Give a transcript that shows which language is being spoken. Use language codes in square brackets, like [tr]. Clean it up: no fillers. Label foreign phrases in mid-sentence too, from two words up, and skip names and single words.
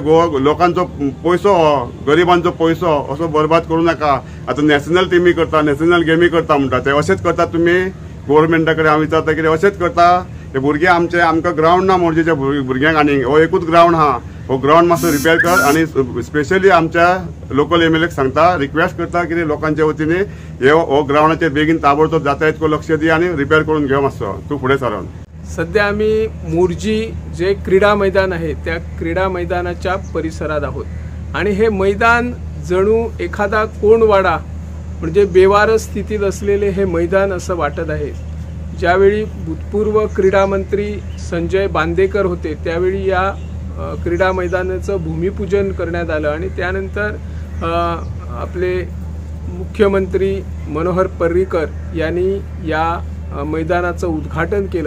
[kok] लोकांचो पयसो गरिबांचो पयसो असो बरबाद करूं नाका आतां नॅशनल टिमी करता नॅशनल गेमी करता म्हणटा ते अशेंच करता तुमी गव्हर्मेंटा कडेन हांव विचारता कितें अशेंच करता हे भुरगे आमचे आमकां ग्राउंड ना मोरजेच्या भुरग्यांक आनी हो एकूच ग्राउंड आहा हो ग्राउंड मातसो रिपेर कर आनी स्पेशली आमच्या [en] local MLA [kok] सांगता रिक्वेस्ट करता की लोकांच्या वतीने हो ग्राउंडाचेर बेगीन ताबडतोब जाता तितको लक्ष दी आनी रिपेर करून घेव मातसो तूं फुडें सरून [mr] सध्या आम्ही मोरजी जे क्रीडा मैदान आहे त्या क्रीडा मैदानाच्या परिसरात आहोत आणि हे मैदान जणू एखादा कोंडवाडा म्हणजे बेवारस स्थितीत असलेले हे मैदान असं वाटत आहे। ज्यावेळी भूतपूर्व क्रीडा मंत्री संजय बांदेकर होते त्यावेळी या क्रीडा मैदानाचं भूमिपूजन करण्यात आलं आणि त्यानंतर आपले मुख्यमंत्री मनोहर पर्रीकर यांनी या मैदानाचं उद्घाटन केलं।